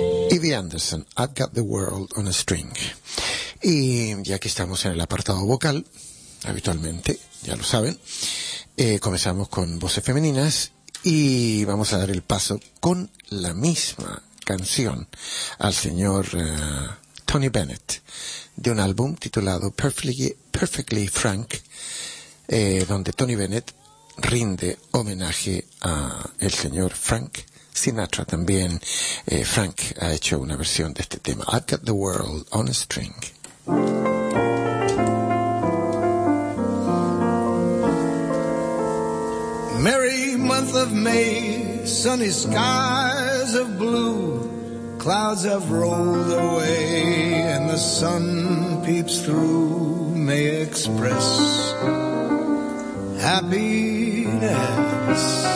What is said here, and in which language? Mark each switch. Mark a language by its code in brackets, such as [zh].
[en] Eddie Anderson, I've Got the World on a String. [es] Y ya que estamos en el apartado vocal, habitualmente, ya lo saben, comenzamos con voces femeninas y vamos a dar el paso con la misma canción al señor Tony Bennett, de un álbum titulado Perfectly Frank, donde Tony Bennett rinde homenaje a el señor Frank Sinatra. También Frank ha hecho una versión de este tema, I've Got the World on a String. [en] Merry month of May, sunny skies of blue, clouds have rolled away and the sun peeps through. May express happiness.